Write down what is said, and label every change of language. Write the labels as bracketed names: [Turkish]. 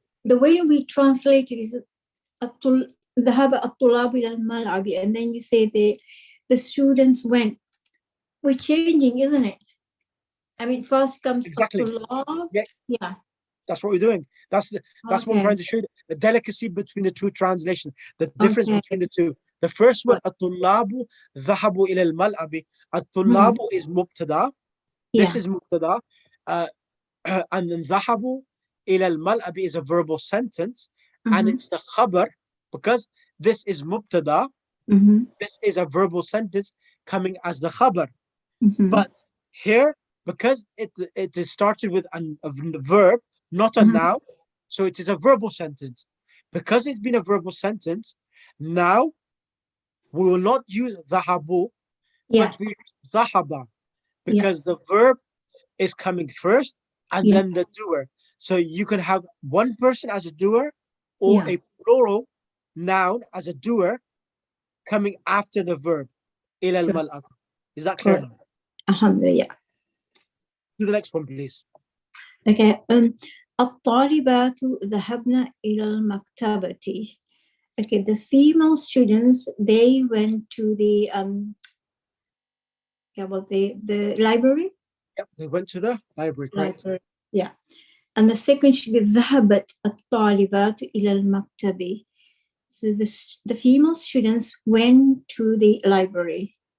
[English] The way we translate it is [Arabic] ذهب الطلاب إلى الملعب, [English] and then you say the students went. We're changing, isn't it? I mean, first comes الطلاب. Yeah. That's what we're doing. That's what I'm trying to show you, the delicacy between the two translations, the difference between the two. The first one, [Arabic] الطلاب ذهبوا إلى الملعب. [English] الطلاب is mubtada. This is mubtada. And then [Arabic] ذهبوا إلى الملعب [English] is a verbal sentence, and it's the khabar, because this is mubtada. This is a verbal sentence coming as the khabar. But here, because it is started with a verb, not a noun, so it is a verbal sentence. Because it's been a verbal sentence, now we will not use dhahabu, but we use dhahaba, because the verb is coming first and then the doer. So you can have one person as a doer or a plural noun as a doer coming after the verb. Ila al-mal'ab. Is that clear now? Alhamdulillah. Do the next one, please. Okay. [Arabic] الطالبات ذهبن إلى المكتبة. [English] Okay, the female students, they went to the the library. Yep, they went to the library. Library. Yeah. And the second should be [Arabic] ذهبت الطالبات إلى المكتبة. [English] So the female students went to the library.